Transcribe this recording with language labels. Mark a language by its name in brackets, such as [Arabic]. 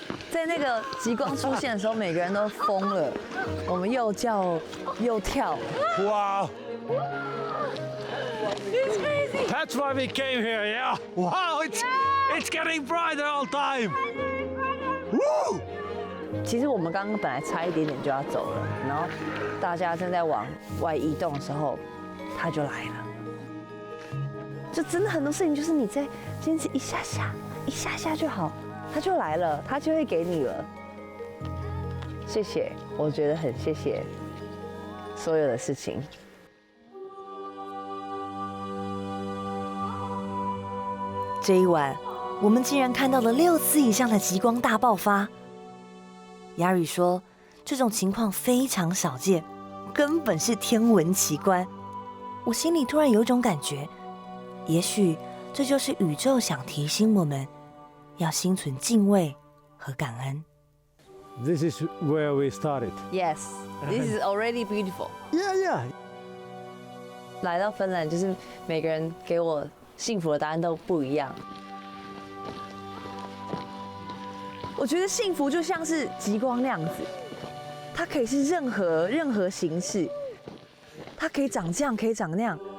[Chinese] 在那个极光出现的时候，每个人都疯了，我们又叫又跳。 [English] Wow! That's why we came here, yeah. Wow, it's getting brighter all time. Woo! [Chinese] 其实我们刚刚本来差一点点就要走了，然后大家正在往外移动的时候，他就来了。就真的很多事情就是你再坚持一下下就好，他就来了，他就会给你了。谢谢，我觉得很谢谢所有的事情。这一晚，我们竟然看到了6次以上的极光大爆发。雅语说，这种情况非常少见，根本是天文奇观。我心里突然有种感觉，也许这就是宇宙想提醒我们，要心存敬畏和感恩。 [English] This is where we started. Yes, this is already beautiful. Yeah. [Chinese] 来到芬兰，就是每个人给我幸福的答案都不一样。我觉得幸福就像是极光那样子，它可以是任何形式，它可以长这样，可以长那样。